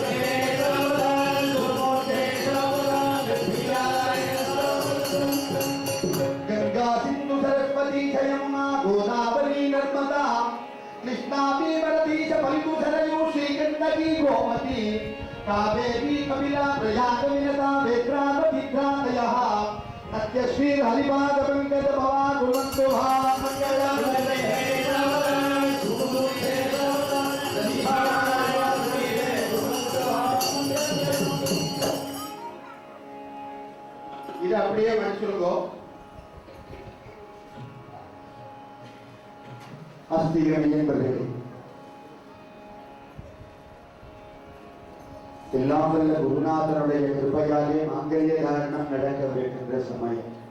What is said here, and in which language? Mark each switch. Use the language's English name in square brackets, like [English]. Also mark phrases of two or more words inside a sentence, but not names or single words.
[Sanskrit] गङ्गा सिन्धु सरस्वती च यमुना गोदावरी नर्मदा कृष्णा भीमरती च फल्गुसरयू श्रीगण्डकी गोमती कावेरी कपिला प्रयागविनता वेत्रावतीत्रादयः नत्यश्रीर्हरिपादपङ्कजभवा कुर्वन्तु मङ्गलम्। [Tamil] இது அப்படியே மனுஷனுக்கோ அஸ்திகமே என்பது எல்லாம் வல்ல குருநாதனுடைய கிருபையாலே மாங்கல்ய தாரணம் நடக்கவிருக்கின்ற சமயம்.